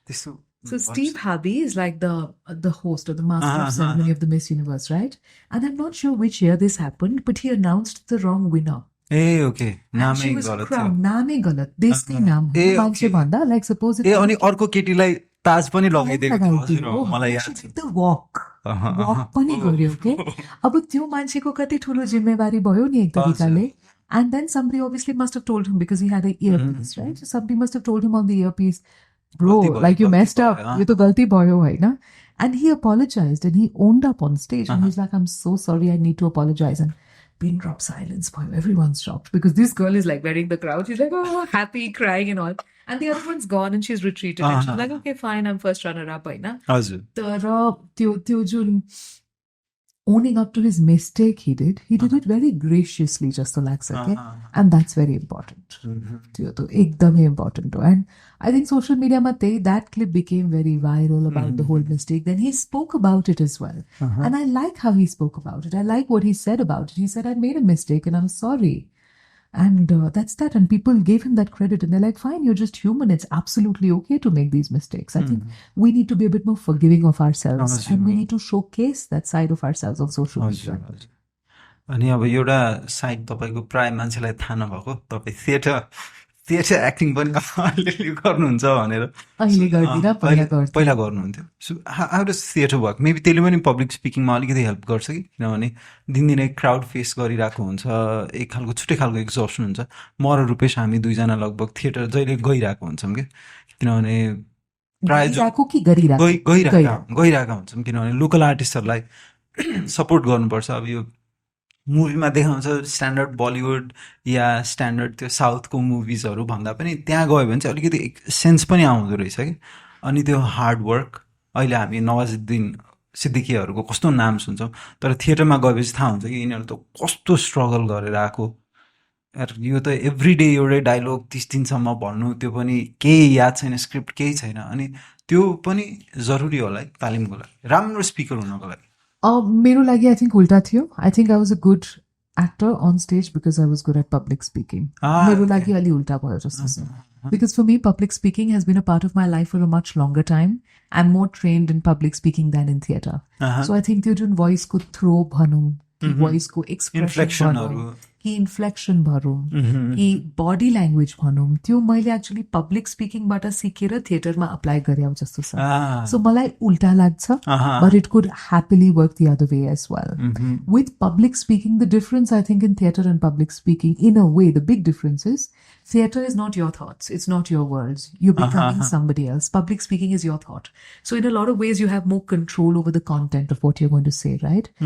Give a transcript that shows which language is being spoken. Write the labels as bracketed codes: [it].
[en] So Steve Harvey is like the host or the master of ceremony of the Miss Universe, right? And I'm not sure which year this happened, but he announced the wrong winner. Hey, okay. And she was crowned. [ne] Naam ei galat. Deskai naam. Manche bhanda, [en] like suppose it. [ne] अनि अर्को केटीलाई ताज पनि लगाइदिएको थियो मलाई याद छ. [en] The walk [ne] पनि गर्यो के. अब त्यो मान्छेको कति ठुलो जिम्मेवारी भयो नि एक तरिकाले. [en] And then somebody obviously must have told him because he had an earpiece, right? So somebody must have told him on the earpiece, bro, like you messed up. [ne] You to galti bhayo hai na. [en] And he apologized and he owned up on stage and he's like, I'm so sorry, I need to apologize. And pin drop silence. Everyone's shocked because this girl is like wearing the crowd. She's like, oh, happy, crying and all. And the other one's gone and she's retreated. And she's like, okay, fine, I'm first runner-up. [ne] हजुर त्यो जुन [en] owning up to his mistake he did it very graciously just [ne] लाग्छ के [en] and that's very important. [ne] त्यो त एकदमै important हो. [en] And I think social media मा that clip became very viral about the whole mistake. Then he spoke about it as well. And I like how he spoke about it. I like what he said about it. He said, I made a mistake and I'm sorry. And that's that. And people gave him that credit. And they're like, fine, you're just human. It's absolutely okay to make these mistakes. I think we need to be a bit more forgiving of ourselves. And we need to showcase that side of ourselves on social media. [ne] अनि अब एउटा side तपाईँको प्राय मान्छेलाई थाहा नभएको तपाईँ theatre acting पनि अलिअलि गर्नुहुन्छ भनेर अहिले गर्दिनँ, पहिला गर्नुहुन्थ्यो. [en] So how does theatre work? [ne] Maybe त्यसले पनि पब्लिक स्पिकिङमा अलिकति हेल्प गर्छ कि, किनभने दिनदिनै क्राउड फेस गरिरहेको हुन्छ, एक खालको छुट्टै खालको एक्जोसन हुन्छ. म र रुपेश हामी दुईजना लगभग थिएटर जहिले गइरहेको हुन्छौँ कि, किनभने प्राय गइरहेका हुन्छौँ, किनभने लोकल आर्टिस्टहरूलाई सपोर्ट गर्नुपर्छ. अब यो मुभीमा देखाउँछ स्ट्यान्डर्ड बलिउड या स्ट्यान्डर्ड त्यो साउथको मुभिजहरू भन्दा पनि त्यहाँ गयो भने चाहिँ अलिकति सेन्स पनि आउँदो रहेछ कि. अनि त्यो हार्ड वर्क, अहिले हामी नवाजुद्दिन सिद्दिकीहरूको कस्तो नाम सुन्छौँ, तर थिएटरमा गएपछि थाहा हुन्छ कि यिनीहरू त कस्तो स्ट्रगल गरेर आएको. यो त एभ्री डे एउटै डायलग 30 दिनसम्म भन्नु, त्यो पनि केही याद छैन, स्क्रिप्ट केही छैन. अनि त्यो पनि जरुरी होला है तालिमको लागि, राम्रो स्पिकर हुनको लागि. मेरो लागि [en] I think [ne] उल्टा थियो. [en] I think I was a good actor on stage because I was good at public speaking. [ne] मेरो लागि अलि उल्टा भयो जस्तो छ. [en] Because for me, public speaking has been a part of my life for a much longer time. I'm more trained in public speaking than in theatre. So I think [ne] त्यो जुन voice को throw भनौँ, कि voice को expression भनौँ, कि inflection भनौँ, कि body language भनौँ, त्यो मैले actually public speaking बाट सिकेर थिएटरमा apply गरेँ जस्तो छ. [en] So [ne] मलाई उल्टा लाग्छ, [en] but it could happily work the other way as well. With public speaking, the difference I think in theatre and public speaking, in a way, the big difference is theatre is not your thoughts, it's not your words. You're becoming somebody else. Public speaking is your thought. So in a lot of ways, you have more control over the content of what you're going to say, right?